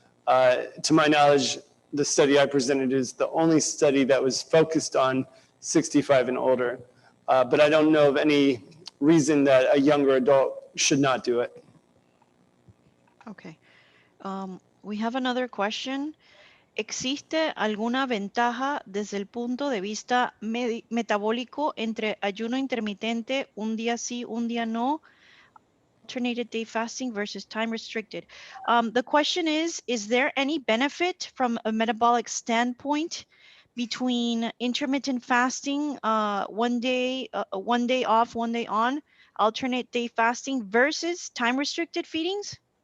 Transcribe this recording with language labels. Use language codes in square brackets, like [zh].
[en] To my knowledge, the study I presented is the only study that was focused on 65 and older. But I don't know of any reason that a younger adult should not do it. Okay. We have another question. [es] ¿Existe alguna ventaja desde el punto de vista metabólico entre ayuno intermitente, un día sí, un día no, [en] alternated day fasting versus time restricted? The question is there any benefit from a metabolic standpoint between intermittent fasting, one day off, one day on, alternate day fasting versus time restricted feedings?